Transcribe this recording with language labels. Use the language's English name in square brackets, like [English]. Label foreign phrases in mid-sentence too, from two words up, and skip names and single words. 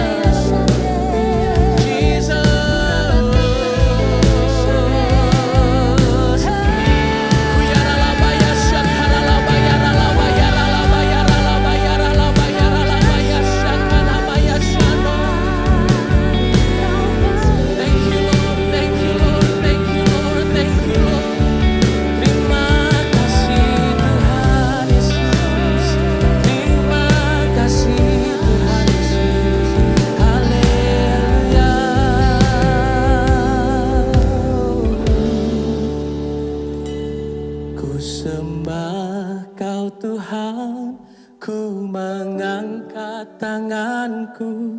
[English] Jesus. Kuyaralabaya shakaralabaya ralabaya ralabaya ralabaya ralabaya ralabaya shakarabaya shano. Thank you Lord, thank you Lord, thank you Lord, thank you Lord. [Indonesian] Terima kasih Tuhan Yesus. Terima kasih Tuhan Yesus. Haleluya. Ku sembah Kau Tuhan, ku mengangkat tanganku.